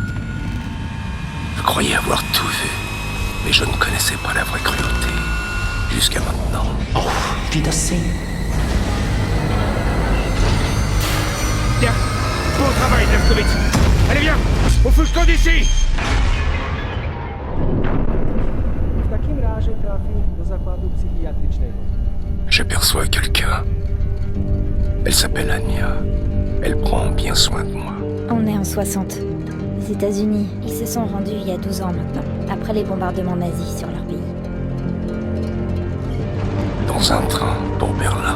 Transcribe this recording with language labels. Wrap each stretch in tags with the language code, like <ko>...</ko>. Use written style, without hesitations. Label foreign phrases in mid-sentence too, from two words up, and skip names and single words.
<fr>Je croyais avoir tout vu, mais je ne connaissais pas la vraie cruauté. Jusqu'à maintenant. Oh, Wiedersehen. Bien, bon travail, Blazkowicz. Allez, viens, on fout le camp d'ici.</fr> <pl>W takim razie trafił do zakładu psychiatrycznego.</pl> <fr>J'aperçois quelqu'un. Elle s'appelle Anya. Elle prend bien soin de moi. On est en 60. Les États-Unis, ils se sont rendus il y a 12 ans maintenant, après les bombardements nazis sur leur pays. Dans un train pour Berlin.</fr>